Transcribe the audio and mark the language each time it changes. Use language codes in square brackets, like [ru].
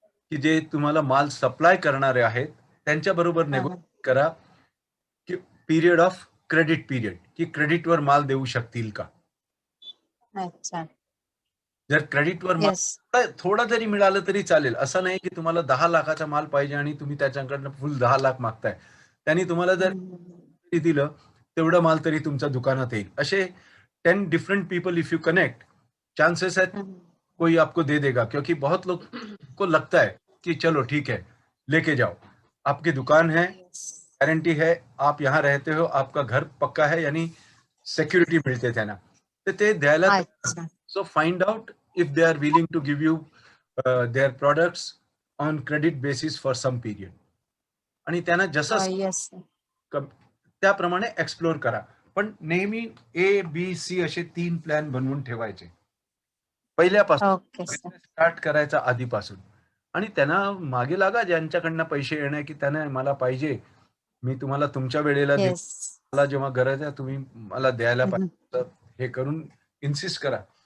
[mr] की जे तुम्हाला माल सप्लाय करणारे आहेत त्यांच्याबरोबर नेगोशिएट करा की पिरियड ऑफ क्रेडिट पिरियड, की क्रेडिटवर माल देऊ शकतील का. अच्छा. जर क्रेडिटवर माल थोडा जरी मिळालं तरी चालेल. असं नाही की तुम्हाला 10 लाखाचा माल पाहिजे आणि तुम्ही त्याच्याकडनं फुल 10 लाख मागताय. त्यांनी तुम्हाला जर दिलं तेवढं माल तरी तुमच्या दुकानात येईल. [hi] असे 10 [en] different people if you connect, [hi] chances है कोई आपको दे देगा, क्योंकि बहुत लोग को लगता है कि चलो ठीक है लेके जाओ, आपकी दुकान है, गारंटी है, आप यहाँ रहते हो, आपका घर पक्का है, यानी सिक्युरिटी [mr] मिळते त्यांना. तर ते द्यायला. [en] So find out if they are willing to give you their products on credit basis for some period. [mr] आणि त्यांना जसं त्याप्रमाणे एक्सप्लोर करा. पण नेहमी ABC असे 3 प्लॅन बनवून ठेवायचे पहिल्यापासून, स्टार्ट करायचा आधीपासून. आणि त्यांना मागे लागा ज्यांच्याकडनं पैसे येणे, की त्यांना मला पाहिजे, मी तुम्हाला तुमच्या वेळेला मला जेव्हा गरज आहे तुम्ही मला द्यायला पाहिजे, हे करून इन्सिस्ट करा.